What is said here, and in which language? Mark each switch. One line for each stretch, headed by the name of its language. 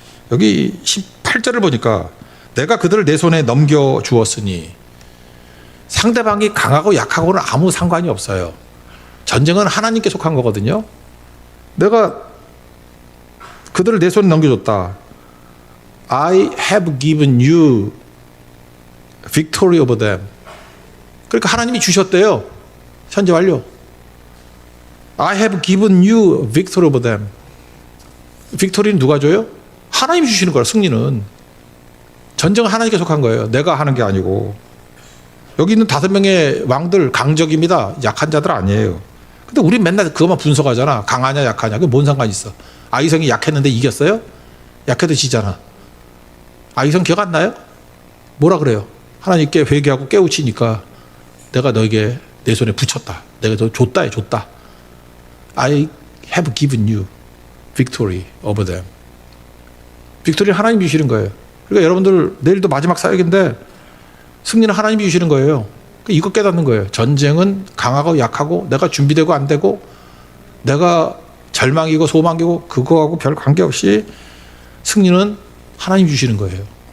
Korean: 여기 18절을 보니까 내가 그들을 내 손에 넘겨주었으니, 상대방이 강하고 약하고는 아무 상관이 없어요. 전쟁은 하나님께 속한 거거든요. 내가 그들을 내 손에 넘겨줬다.
English: I have given you victory over them.
Korean: 그러니까 하나님이 주셨대요. 현재 완료.
English: I have given you victory over them.
Korean: 빅토리는 누가 줘요? 하나님이 주시는 거라. 승리는. 전쟁은 하나님께 속한 거예요. 내가 하는 게 아니고. 여기 있는 5명의 왕들 강적입니다. 약한 자들 아니에요. 근데 우린 맨날 그것만 분석하잖아. 강하냐 약하냐. 그게 뭔 상관이 있어. 아이성이 약했는데 이겼어요? 약해도 지잖아. 아이성 기억 안 나요? 뭐라 그래요? 하나님께 회개하고 깨우치니까 내가 너에게 내 손에 붙였다. 내가 너 줬다.
English: I have given you victory over them.
Korean: 빅토리는 하나님이 주시는 거예요. 그러니까 여러분들 내일도 마지막 사역인데 승리는 하나님이 주시는 거예요. 이거 깨닫는 거예요. 전쟁은 강하고 약하고 내가 준비되고 안 되고 내가 절망이고 소망이고 그거하고 별 관계없이 승리는 하나님이 주시는 거예요.